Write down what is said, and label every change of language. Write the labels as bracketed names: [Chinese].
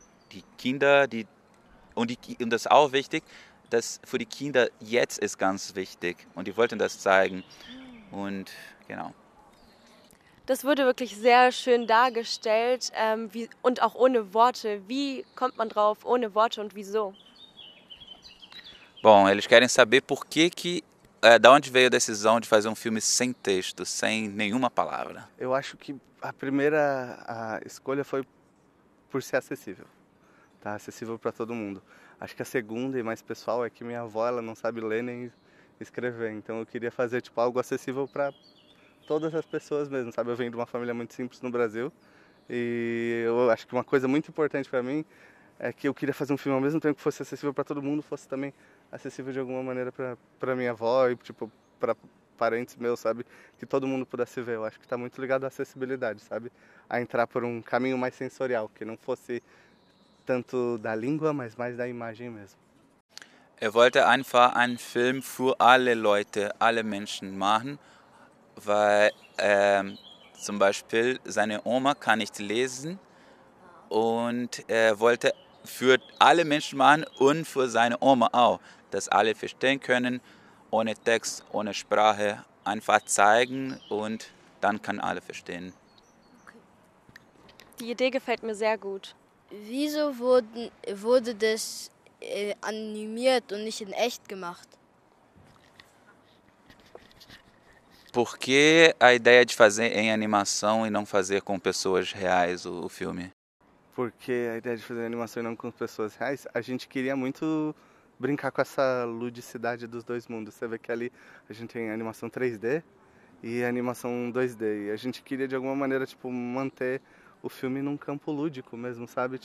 [German] Die Kinder, und das ist auch wichtig, dass für die Kinder jetzt ist ganz wichtig. Und die wollten das zeigen. Und genau. Das wurde wirklich sehr schön dargestellt und auch ohne Worte. Wie kommt man drauf ohne Worte und wieso? [Portuguese] Bom, eles querem saber por que da onde veio a decisão de fazer um filme sem texto, sem nenhuma palavra. Eu acho que a primeira escolha foi por ser acessível, tá? Acessível para todo mundo. Acho que a segunda e mais pessoal é que minha avó ela não sabe ler nem escrever, então eu queria fazer tipo algo acessível para todas as pessoas mesmo, sabe? Eu venho de uma família muito simples no Brasil e eu acho que uma coisa muito importante para mim é que eu queria fazer um filme ao mesmo tempo que fosse acessível para todo mundo, fosse também acessível de alguma maneira para minha avó e tipo para parentes meus, sabe? Que todo mundo pudesse ver. Eu acho que está muito ligado à acessibilidade, sabe? A entrar por um caminho mais sensorial, que não fosse tanto da língua, mas mais da imagem mesmo. [German] Wollte einfach einen Film für alle Leute, alle Menschen machen, weil zum Beispiel seine Oma kann nicht lesen und er wollte für alle Menschen machen und für seine Oma auch, dass alle verstehen können, ohne Text, ohne Sprache, einfach zeigen und dann kann alle verstehen. Die Idee gefällt mir sehr gut. Wieso wurde das animiert und nicht in echt gemacht? [Portuguese] Por que a ideia de fazer em animação e não fazer com pessoas reais o filme? Porque a ideia de fazer animação e não com pessoas reais, a gente queria muito brincar com essa ludicidade dos dois mundos. Você vê que ali a gente tem animação 3D e animação 2D. E a gente queria de alguma maneira tipo manter o filme num campo lúdico mesmo, sabe?